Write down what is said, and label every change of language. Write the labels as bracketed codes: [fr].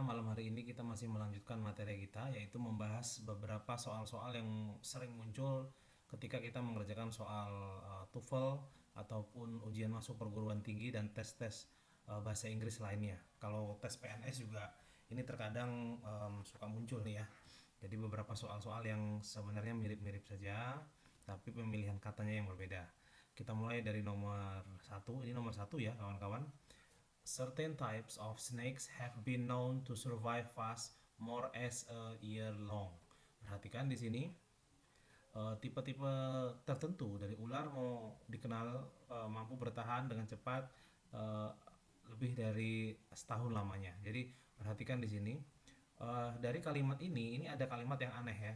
[id] Malam hari ini kita masih melanjutkan materi kita, yaitu membahas beberapa soal-soal yang sering muncul ketika kita mengerjakan soal TOEFL ataupun ujian masuk perguruan tinggi dan tes-tes bahasa Inggris lainnya. Kalau tes PNS juga ini terkadang suka muncul nih ya. Jadi beberapa soal-soal yang sebenarnya mirip-mirip saja, tapi pemilihan katanya yang berbeda. Kita mulai dari nomor satu. Ini nomor satu ya kawan-kawan. [en] Certain types of snakes have been known to survive fast more as a year long. [id] Perhatikan di sini tipe-tipe tertentu dari ular mau dikenal mampu bertahan dengan cepat eh, lebih dari setahun lamanya. Jadi perhatikan di sini dari kalimat ini ada kalimat yang aneh ya.